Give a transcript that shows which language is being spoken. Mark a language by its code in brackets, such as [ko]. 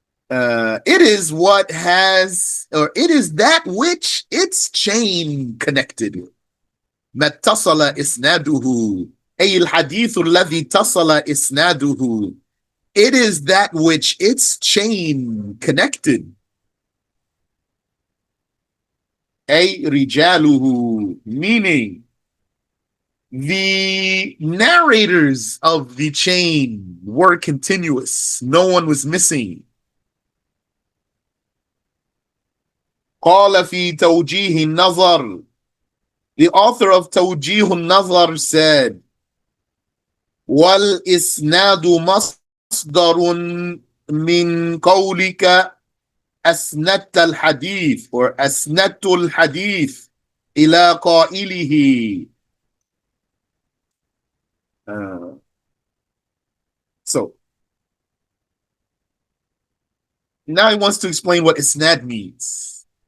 [en] It is what has, or it is that which its chain connected. [ar] ما اتصل إسناده أي الحديث الذي اتصل إسناده. [en] It is that which its chain connected. [ar] أي رجاله, [en] meaning the narrators of the chain were continuous. No one was missing. [ar] قال في توجيه النظر. [en] The author of [ar] توجيه النظر [en] said, [ar] والإسناد مصدر من قولك أسندت الحديث [en] or [ar] أسندت الحديث إلى قائله. [en] So now he wants to explain what isnad means.